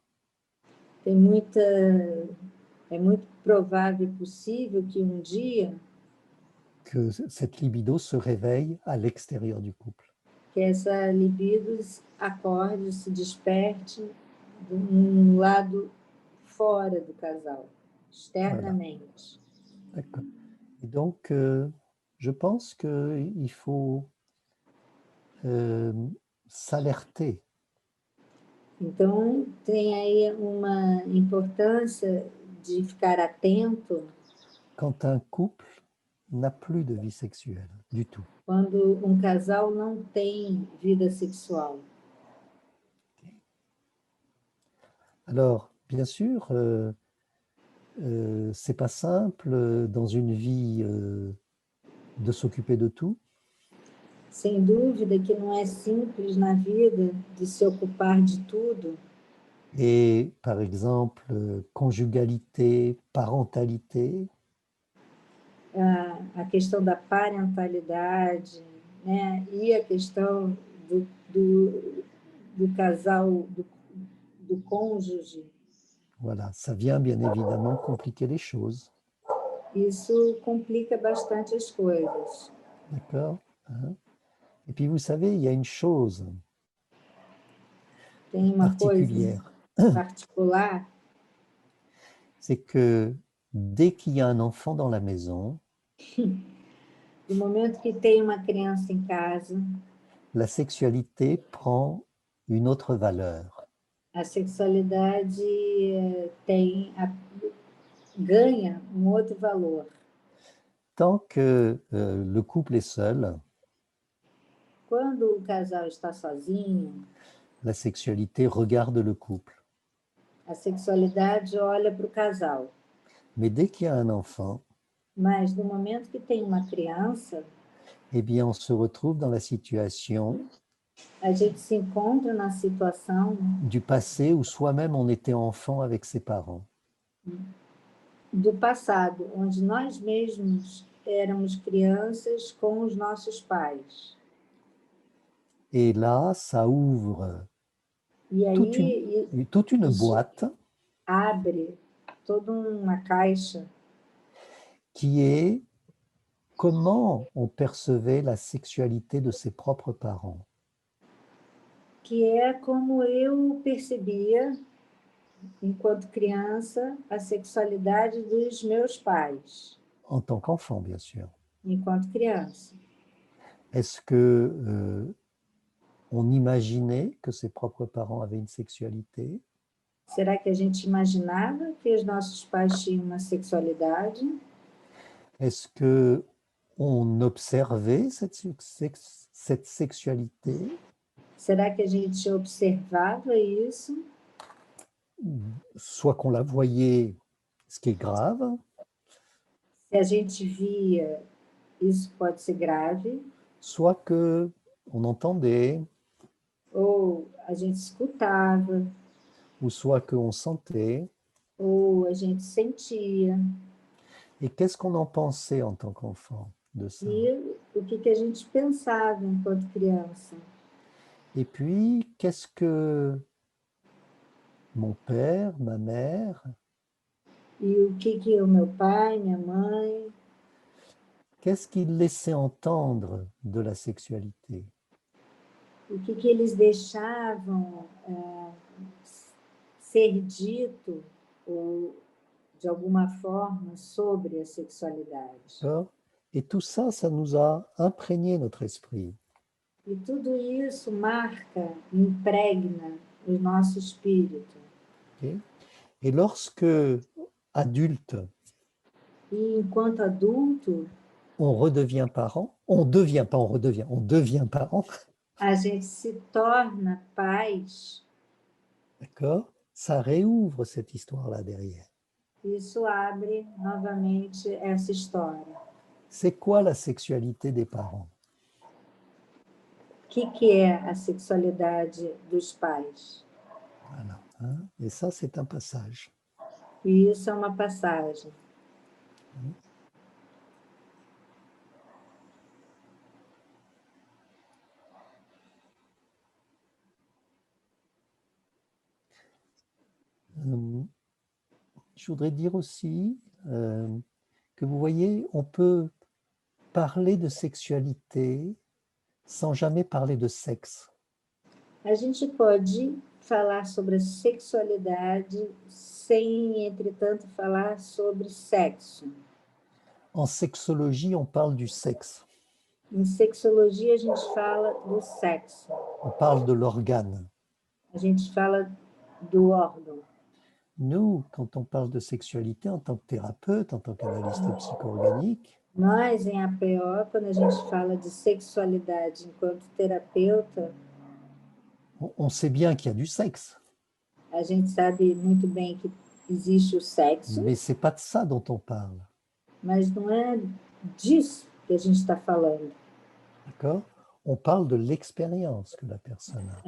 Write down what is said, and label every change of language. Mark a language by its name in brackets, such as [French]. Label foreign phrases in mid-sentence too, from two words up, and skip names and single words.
[Portuguese] Tem muita, é muito provável e possível que um dia [French] que cette libido se réveille à l'extérieur du couple. [Portuguese] que essa libido acorde, se desperte num lado fora do casal, externamente. [French] D'accord. Et donc, je pense qu'il faut s'alerter [Portuguese] Então, tem aí uma importância de ficar atento [French] quand un couple n'a plus de vie sexuelle du tout. [Portuguese] quando um casal não tem vida sexual. [French] Alors, bien sûr, c'est pas simple dans une vie de s'occuper de tout. [Portuguese] Sem dúvida que não é simples na vida de se ocupar de tudo. [French] Et par exemple, conjugalité, parentalité, [Portuguese] A questão da parentalidade, né? E a questão do casal, do cônjuge, [French] voilà, ça vient bien évidemment compliquer les choses. [Portuguese] isso complica bastante as coisas. [French] D'accord? Hein? Et puis vous savez, il y a une chose [Portuguese] Tem uma coisa [French] particulière, [Portuguese] particular, [French] c'est que dès qu'il y a un enfant dans la maison, [Portuguese] do momento que tem uma criança em casa, [French] la sexualité prend une autre valeur. [Portuguese] a sexualidade ganha um outro valor. [French] Tant que le couple est seul, [Portuguese] Quando o casal está sozinho, [French] la sexualité regarde le couple. [Portuguese] a sexualidade olha para o casal. [French] Mais dès qu'il y a un enfant, [Portuguese] Mas no momento que tem uma criança, [French] eh bien, on se retrouve dans la situation [Portuguese] a gente se encontra na situação [French] du passé où soi-même on était enfant avec ses parents. [Portuguese] do passado, onde nós mesmos éramos crianças com os nossos pais. [French] Et là, ça ouvre [Portuguese] E [French] toute une [Portuguese] isso [French] boîte [Portuguese] abre toda uma caixa [French] qui est comment on percevait la sexualité de ses propres parents. [Portuguese] que é como eu percebia, enquanto criança, a sexualidade dos meus pais, [French] En tant qu'enfant, bien sûr. [Portuguese] enquanto criança. [French] Est-ce que on imaginait que ses propres parents avaient une sexualité? [Portuguese] Será que a gente imaginava que os nossos pais tinham uma sexualidade? [French] Est-ce que on observait cette sexualité? [Portuguese] Será que a gente observava isso? [French] Soit qu'on la voyait, ce qui est grave, [Portuguese] Se a gente via, isso pode ser grave, [French] soit que on entendait, [Portuguese] ou a gente escutava, [French] ou soit qu'on sentait. [Portuguese] ou a gente sentia. [French] Et qu'est-ce qu'on en pensait en tant qu'enfant de ça? [Portuguese] E o que a gente pensava enquanto criança? [French] Et puis, qu'est-ce que mon père, ma mère, [Portuguese] E o que o meu pai, minha mãe, [French] qu'est-ce qu'ils laissaient entendre de la sexualité? [Portuguese] o que eles deixavam ser dito, ou de alguma forma, sobre a sexualidade. [French] Et tout ça, ça nous a imprégné notre esprit. [Portuguese] E tudo isso marca, impregna o nosso espírito. [French] Okay? Et lorsque, adulte, [Portuguese] E enquanto adulto, [French] on redevient parent, on devient, pas on redevient, on devient parent, [Portuguese] a gente se torna pais, [French] d'accord? Ça réouvre cette histoire-là derrière. [Portuguese] isso abre novamente essa história. [French] C'est quoi la sexualité des parents? [Portuguese] que é a sexualidade dos pais. [French] Voilà, hein. Et ça, c'est un passage. [Portuguese] E isso é uma passagem. [French] Je voudrais dire aussi que vous voyez, on peut parler de sexualité sans jamais parler de sexe. [Portuguese] A gente pode falar sobre a sexualidade sem, entretanto, falar sobre sexo. [French] En sexologie, on parle du sexe. [Portuguese] Em sexologia, a gente fala do sexo. [French] On parle de l'organe. [Portuguese] A gente fala do órgão. [French] Nous, quand on parle de sexualité en tant que thérapeute, en tant qu'analyste psycho-organique, [Portuguese] Nós, em APO, quando a gente fala de sexualidade enquanto terapeuta, [French] on sait bien qu'il y a du sexe, [Portuguese] a gente sabe muito bem que existe o sexo, [French] mais c'est pas de ça dont on parle. [Portuguese] mas não é disso que a gente está falando. [French] D'accord? On parle de l'expérience que la personne a.